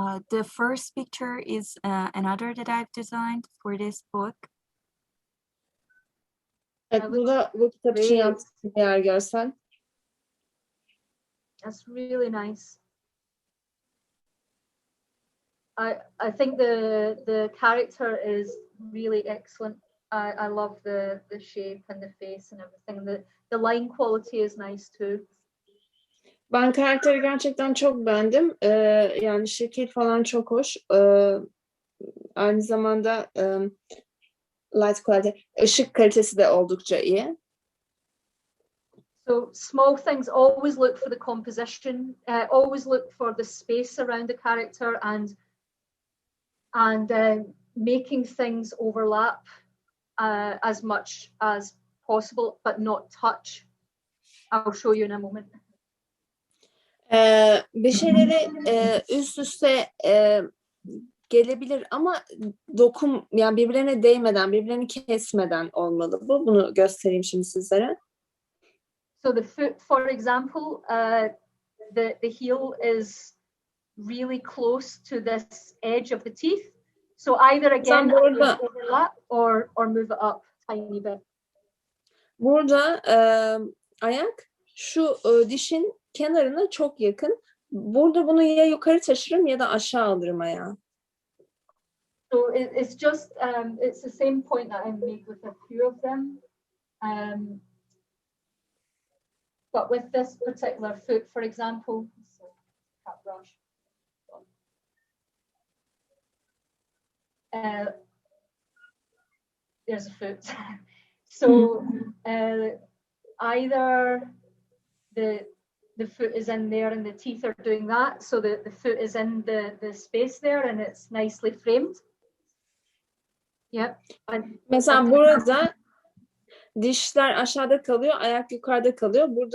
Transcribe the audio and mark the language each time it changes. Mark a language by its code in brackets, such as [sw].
[en] The first picture is another that I've designed for this book. [tr] Evet, bu kitap için yaptığım diğer görsel. [en] That's really nice. I think the character is really excellent. I love the shape and the face and everything. The line quality is nice too. [tr] Ben karakteri gerçekten çok beğendim. Yani şekil falan çok hoş. Aynı zamanda [en] light quality, [tr] ışık kalitesi de oldukça iyi. [en] So small things, always look for the composition, always look for the space around the character and making things overlap as much as possible, but not touch. I'll show you in a moment. [tr] Bir şeyleri üst üste gelebilir ama yani birbirlerine değmeden, birbirlerini kesmeden olmalı bu. Bunu göstereyim şimdi sizlere. [en] So the foot, for example, the heel is really close to this edge of the teeth. So either again overlap or move it up tiny bit. [tr] Burada ayak şu dişin kenarına çok yakın. Burada bunu ya yukarı taşırım ya da aşağı alırım ayağı. [en] So it's just it's the same point that I made with a few of them, but with this particular foot, for example, cat brush. There's a foot. So either the foot is in there and the teeth are doing that, so the foot is in the space there and it's nicely framed. Yep. [tr] Mesela burada dişler aşağıda kalıyor, ayak yukarıda kalıyor.